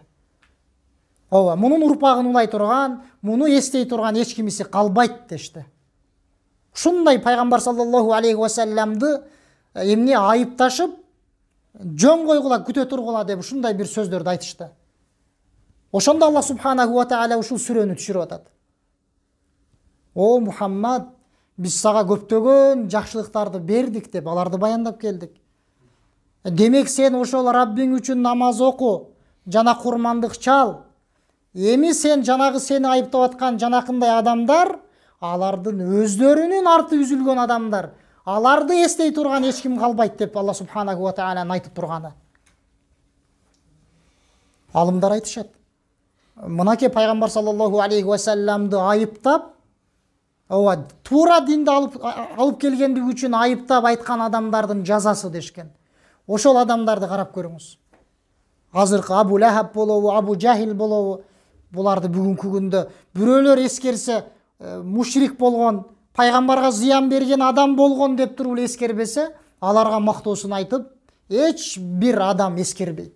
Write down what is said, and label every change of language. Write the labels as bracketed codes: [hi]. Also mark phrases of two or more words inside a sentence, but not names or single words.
[ky] Ооба, мунун урпагын улай турган, муну эстей турган эч кимиси калбайт дешти. Ушундай пайгамбар [ar] صلى الله عليه وسلم [ky] эмне айыпташып, жөн койгула, күтө тургула деп ушундай бир сөздөрдү айтышты. Ошондо [ar] الله سبحانه وتعالى [ky] ушул сүрөнү түшүрүп атат. О Мухаммад, биз сага көптөгөн жакшылыктарды бердик деп аларды баяндап келдик. Демек сен ошол Раббиң үчүн намаз оку, жана курмандык чал. Эми сен жанагы сени айыптап аткан жанакындай адамдар, алардын өздөрүнүн арты үзүлгөн адамдар, аларды эстей турган эч ким калбайт деп [ar] الله سبحانه وتعالى [ky] айтып турганы. Алымдар айтышат. Мынакей пайгамбар [ar] صلى الله عليه وسلم [ky] айыптап, туура динди алып келгендиги үчүн айыптап айткан адамдардын жазасы дешкен. Ошол адамдарды карап көрүңүз. Азыркы Абу Лахаб болобу, Абу Жахил болобу, буларды бүгүнкү күндө бирөөлөр эскерсе, мушрик болгон, пайгамбарга зыян берген адам болгон деп туруп эле эскербесе, аларга мактоосун айтып, эч бир адам эскербейт.